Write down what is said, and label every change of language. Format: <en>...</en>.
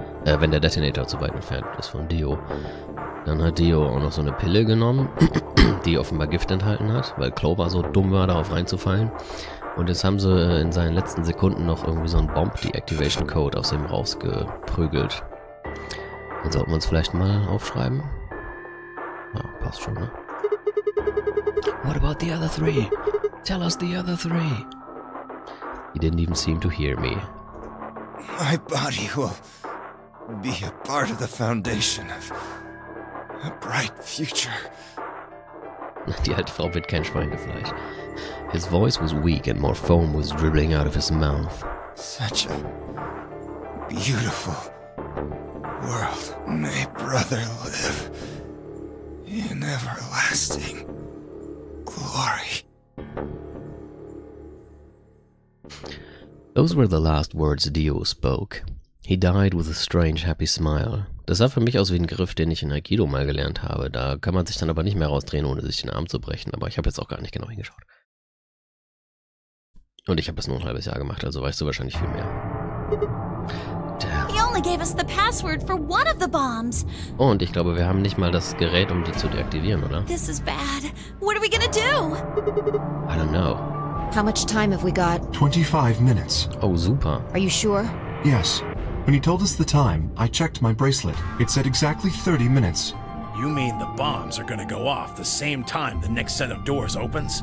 <de>Wenn der Detonator zu weit entfernt ist von Dio. Dann hat Dio auch noch so eine Pille genommen, die offenbar Gift enthalten hat, weil Clover so dumm war, darauf reinzufallen. Und jetzt haben sie in seinen letzten Sekunden noch irgendwie so einen Bomb-Deactivation Code aus ihm rausgeprügelt. Den sollten wir uns vielleicht mal aufschreiben. Ja, passt schon, ne?</de> <en>What about the other three? Tell us the other three. He didn't even seem to hear me. My body will be a part of the foundation of a bright future.</en> <de>Die alte Frau wird kein Schweinefleisch.</de> <en>His voice was weak and more foam was dribbling out of his mouth. Such a beautiful world. May brother live in everlasting glory. Those were the last words Dio spoke. He died with a strange, happy smile.</en> <de>Das sah für mich aus wie ein Griff, den ich in Aikido mal gelernt habe. Da kann man sich dann aber nicht mehr rausdrehen, ohne sich den Arm zu brechen. Aber ich habe jetzt auch gar nicht genau hingeschaut. Und ich habe es nur ein halbes Jahr gemacht, also weißt du wahrscheinlich viel mehr.</de> <en>He only gave us the password for one of the bombs.</en> <de>Und ich glaube, wir haben nicht mal das Gerät, um die zu deaktivieren, oder?</de> <en>This is bad. What are we gonna do? I don't know. How much time have we got? 25 minutes. Oh, super. Are you sure? Yes. When he told us the time, I checked my bracelet. It said exactly 30 minutes. You mean the bombs are gonna go off the same time the next set of doors opens?</en>